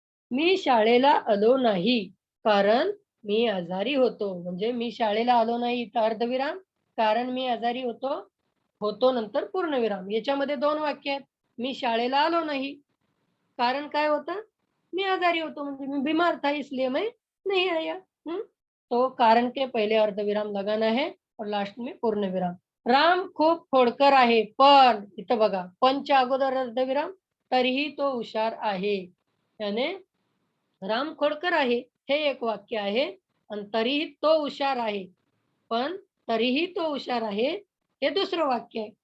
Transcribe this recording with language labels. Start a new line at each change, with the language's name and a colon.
Marathi: मी शाळेला आलो नाही कारण मी आजारी होतो. म्हणजे मी शाळेला आलो नाही तर अर्धविराम, कारण मी आजारी होतो, होतो नंतर पूर्णविराम. याच्यामध्ये 2 वाक्य आहेत. मी शाळेला आलो नाही. कारण काय होतं? मी आजारी होतो म्हणजे
Hindi: मी बीमार था इसलिए मैं नहीं आया. हं? तो कारण के पहिले अर्धविराम लगाना है और लास्ट में पूर्णविराम.
Marathi: राम खूप खोडकर आहे, पण इथं बघा, पणच्या अगोदर अर्धविराम, तरीही तो हुशार आहे. त्याने राम खोडकर आहे, हे एक वाक्य आहे आणि तरीही तो हुशार आहे. पण तरीही तो हुशार आहे, हे दुसरं वाक्य आहे.